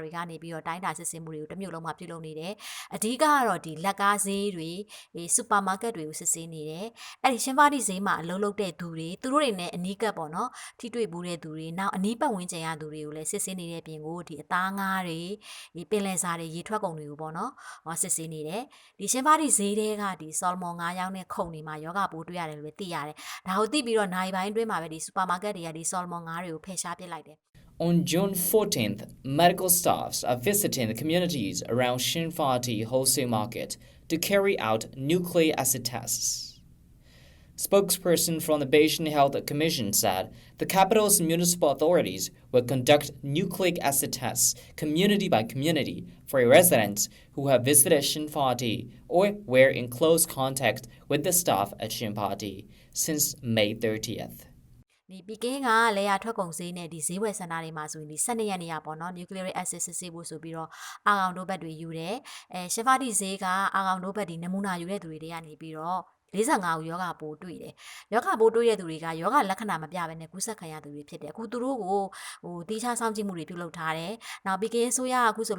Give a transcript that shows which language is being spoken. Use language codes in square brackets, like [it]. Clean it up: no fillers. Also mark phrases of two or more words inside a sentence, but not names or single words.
[my] တွေကနေပြီးတော့တိုင်းတာစစ်ဆေးမှုတွေကိုတစ်မြို့လုံးမှာပြုလုပ်နေတယ်အဓိကကတော့ဒီလက်ကားဈေးတွေစူပါမားကတ်တွေကိုစစ်ဆေးနေတယ်အဲ့ဒီရှင်ဖာတီဈေးမှာအလုပ်လုပ်တဲ့သူတွေသူတို့တွေနဲ့အနီးကပ်ပေါ့နော်ထိတွေ့ဘူးတဲ့သူတွေနောက်အနီးပတ်ဝန်းကျင်ရသူတွေကိုလည်းစစ်ဆေးနေတဲ့အပြင်ကိုဒီအသားငါးတွေဒီပင်လယ်စာတွေရေထွက်ကုန်တွေကိုပေါ့နော်စစ်ဆေးနေတယ်ဒီရှင်ဖာတီဈေးတွေကဒီဆော်လမွန်ငါးရောင်းတဲ့ခုံတွေမှာယောဂပိုးတွေ့ရတယ်လို့သိရတယ်ဒါကိုသိပြီးတော့နိုင်ပိုင်းအတွင်းမှာပဲဒီစူပါမားကတ်တွေကဒီဆော်လမွန်ငါးတွေကိုဖယ်ရှားပစ်လိုက်တယ် [en] On June 14th, medical staffs are visiting the communities around Shinfati Wholesale Market to carry out nucleic acid tests. Spokesperson from the Beijing Health Commission said the capital's municipal authorities will conduct nucleic acid tests community by community for residents who have visited Shinfati or were in close contact with the staff at Shinfati since May 30th. [my] ဒီပီကင်းကလေယာထွက်ကုန်ဈေးနဲ့ဒီဈေးဝယ်စင်တာတွေမှာဆိုရင်ဒီ12ရက်နေရပေါ့နော် [en] nucleic acid [my] စစ်ဆေးဖို့ဆိုပြီးတော့အာကောင်တို့ဘက်တွေယူတယ်ရှဖာတီဈေးကအာကောင်တို့ဘက်ဒီနမူနာယူတဲ့သူတွေကနေပြီးတော့45ဦးယောဂ ပိုးတွေ့တယ်။ယောဂပိုးတွေ့တဲ့သူတွေကယောဂလက္ခဏာမပြဘဲနဲ့ကူးစက်ခံရသူတွေဖြစ်တယ်။အခုသူတို့ကိုတီးခြားစောင့်ကြည့်မှုတွေပြုလုပ်ထားတယ်။နောက်ပီကင်းဆိုရအခုဆို